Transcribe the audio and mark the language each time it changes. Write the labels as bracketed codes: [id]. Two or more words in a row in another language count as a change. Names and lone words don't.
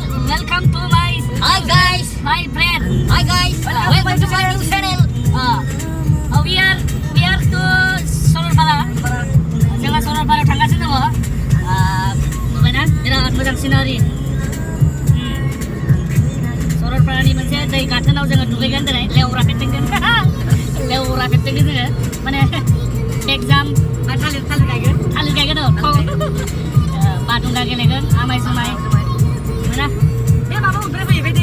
[en] welcome to my Hi guys. my friend. Hi guys. Welcome to my new channel. We are to Sorolpara. [brx] Jangan Sorolpara थांगासिनो दङ. नुबायना बिराद मोजां सिनारि. सरलपारानि मोनसे दै गाथोनाव जोङो दुगैगोन दिनै लेवरा फेरथिंगोन. लेवरा फेरथिंगोन जोङो माने एगजाम थालिर गायगोन बादुंगा गेलेगोन आमाय जुमाय मोना बे माबा उद्राय फैयो बे